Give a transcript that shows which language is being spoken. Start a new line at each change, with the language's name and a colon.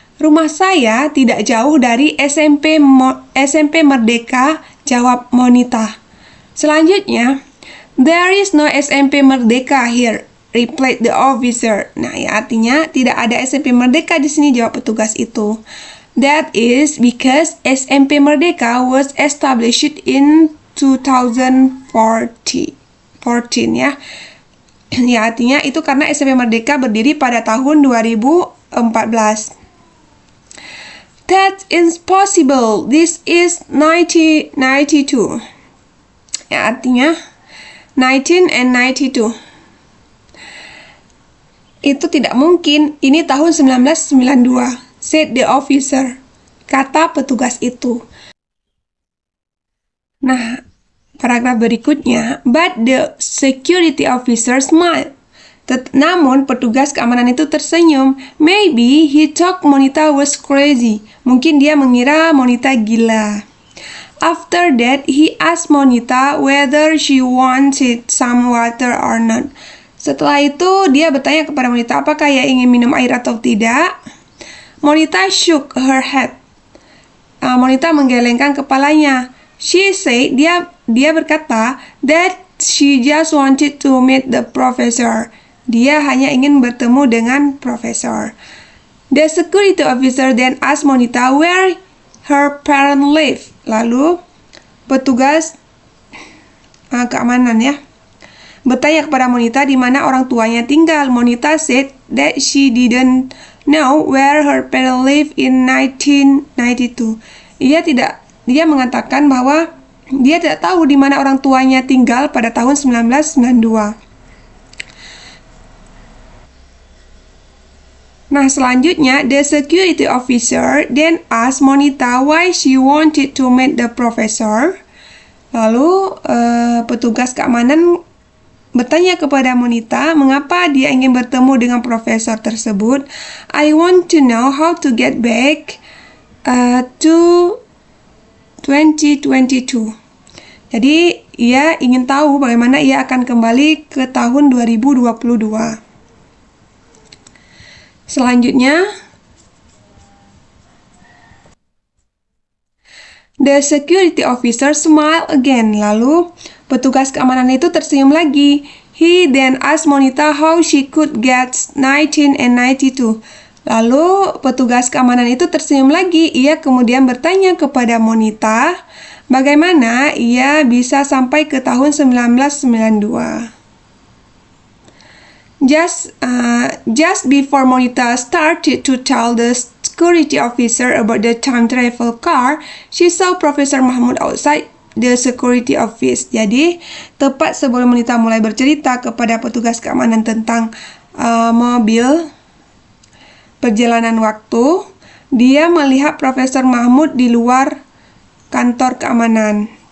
Indonesian: Rumah saya tidak jauh dari SMP Merdeka, jawab Monita. Selanjutnya,
English: there is no SMP Merdeka here, replied the officer.
Indonesian: Nah, ya artinya tidak ada SMP Merdeka di sini, jawab petugas itu.
English: That is because SMP Merdeka was established in 2014 ya.
Indonesian: Ya artinya itu karena SMP Merdeka berdiri pada tahun 2014.
English: That is possible. This is 1992.
Indonesian: Ya artinya 19 and 92. Itu tidak mungkin, ini tahun 1992,
English: said the officer,
Indonesian: kata petugas itu. Nah, paragraf berikutnya,
English: but the security officer smiled.
Indonesian: Namun, petugas keamanan itu tersenyum.
English: Maybe he thought Monita was crazy.
Indonesian: Mungkin dia mengira Monita gila.
English: After that, he asked Monita whether she wanted some water or not.
Indonesian: Setelah itu, dia bertanya kepada Monita apakah ia ingin minum air atau tidak.
English: Monita shook her head.
Indonesian: Monita menggelengkan kepalanya.
English: She said,
Indonesian: dia berkata,
English: that she just wanted to meet the professor.
Indonesian: Dia hanya ingin bertemu dengan profesor.
English: The security officer then asked Monita where her parents live.
Indonesian: Lalu, petugas keamanan ya, bertanya kepada Monita di mana orang tuanya tinggal.
English: Monita said that she didn't know where her parents live in 1992.
Indonesian: Dia mengatakan bahwa dia tidak tahu di mana orang tuanya tinggal pada tahun 1992. Nah, selanjutnya,
English: the security officer then asked Monita why she wanted to meet the professor.
Indonesian: Lalu, petugas keamanan bertanya kepada Monita mengapa dia ingin bertemu dengan profesor tersebut.
English: I want to know how to get back to 2022.
Indonesian: Jadi, ia ingin tahu bagaimana ia akan kembali ke tahun 2022. Selanjutnya,
English: the security officer smiled again.
Indonesian: Lalu, petugas keamanan itu tersenyum lagi.
English: He then asked Monita how she could get 19 and 92.
Indonesian: Lalu, petugas keamanan itu tersenyum lagi. Ia kemudian bertanya kepada Monita, bagaimana ia bisa sampai ke tahun 1992.
English: Just before Monita started to tell the security officer about the time travel car, she saw Professor Mahmud outside the security office.
Indonesian: Jadi, tepat sebelum Monita mulai bercerita kepada petugas keamanan tentang mobil perjalanan waktu, dia melihat Profesor Mahmud di luar kantor keamanan.